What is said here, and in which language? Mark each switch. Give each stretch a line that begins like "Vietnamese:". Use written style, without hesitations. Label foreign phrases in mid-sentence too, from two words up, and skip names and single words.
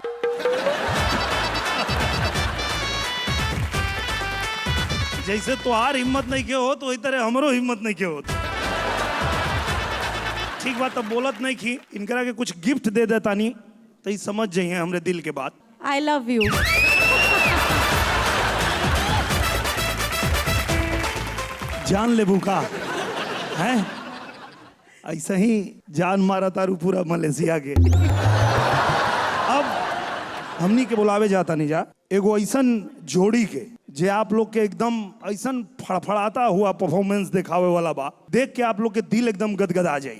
Bhojpuri: जैसे तुहार हिम्मत नहीं के हो तो वही तरह हमरो हिम्मत नहीं के हो। ठीक बात, अब बोलत नहीं की इनकरा के कुछ गिफ्ट दे देता नहीं तो ही समझ जाइए हमरे दिल के बात।
English: I love you.
Bhojpuri: जान लेबू का है, ऐसा ही जान मारा तारू पूरा मलेशिया के। अब हमनी के बुलावे जाता नहीं जा एगो ऐसन जोड़ी के जे आप लोग के एकदम ऐसन फड़फड़ाता हुआ परफॉर्मेंस दिखावे वाला बा, देख के आप लोग के दिल एकदम गदगदा जाई।